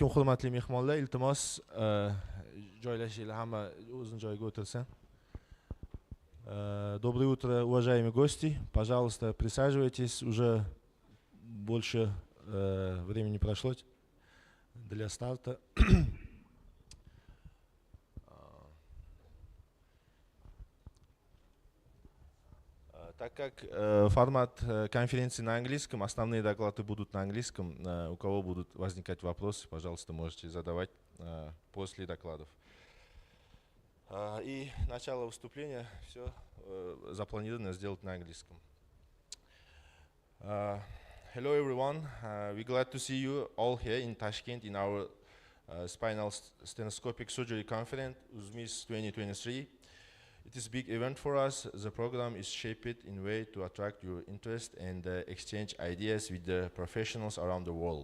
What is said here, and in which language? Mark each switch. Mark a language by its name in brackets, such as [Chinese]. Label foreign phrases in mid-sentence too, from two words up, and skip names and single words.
[Uzbek] hurmatli mehmonlar, iltimos joylashinglar, hamma o'zini joyiga o'tirsin. [Russian] Доброе утро, уважаемые гости. Пожалуйста, присаживайтесь. Уже больше времени прошло для старта. Так как формат конференции на английском, основные доклады будут на английском. У кого будут возникать вопросы, пожалуйста, можете задавать после докладов. И начало выступления все запланировано сделать на английском. [English] Hello everyone, we're glad to see you all here in Tashkent in our spinal stethoscopic surgery conference, USMIS 2023. It is a big event for us. The program is shaped in a way to attract your interest and exchange ideas with the professionals around the world.